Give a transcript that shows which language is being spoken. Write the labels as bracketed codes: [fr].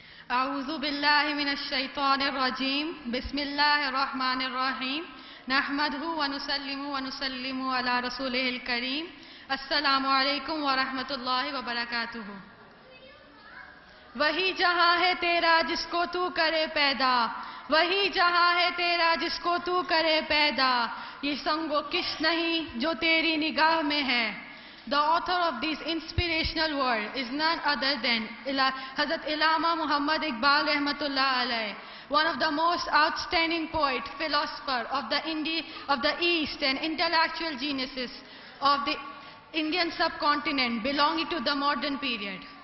[ar] أعوذ بالله من الشيطان الرجيم بسم الله الرحمن الرحيم نحمده ونسلم على رسوله الكريم السلام علیکم ورحمۃ اللہ وبرکاتہ. [ur] وہی جہاں ہے تیرا جس کو تو کرے پیدا, وہی جہاں ہے تیرا جس کو تو کرے پیدا, یہ سنگ و کش نہیں جو تیری نگاہ میں ہے. [en] The author of this inspirational word is none other than Hazrat Allama Muhammad Iqbal Rahmatullah Alayh, one of the most outstanding poet, philosopher of the East and intellectual geniuses of the Indian subcontinent belonging to the modern period.